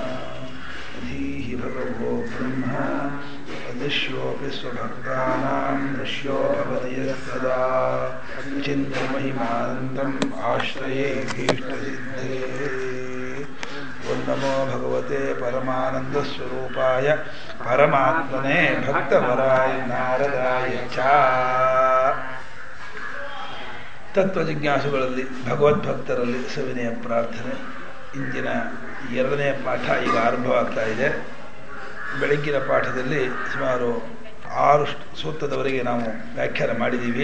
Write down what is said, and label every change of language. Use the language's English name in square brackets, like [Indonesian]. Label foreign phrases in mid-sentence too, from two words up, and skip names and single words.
[Sanskrit] अधीः भगवो ब्रह्म अदृश्योऽपि स्वभक्तानां दृश्यो भवति यः सदा चिन्तमहिमानन्दम् आश्रये भीष्टसिद्धे। ओं नमो भगवते परमानन्दस्वरूपाय परमात्मने भक्तवराय नारदाय च। [Kannada] ತತ್ವಜಿಜ್ಞಾಸುಗಳಲ್ಲಿ ಭಗವದ್ಭಕ್ತರಲ್ಲಿ ಸವಿನಯ ಪ್ರಾರ್ಥನೆ. ಇಂದಿನ 2ನೇ ಪಾಠ ಈಗ ಆರಂಭವಾಗ್ತಾ ಇದೆ. ಬೆಳಗ್ಗಿನ ಪಾಠದಲ್ಲಿ ಸುಮಾರು 6 ಸೂತ್ರದವರೆಗೆ ನಾವು ವ್ಯಾಖ್ಯಾನ ಮಾಡಿದ್ದೀವಿ.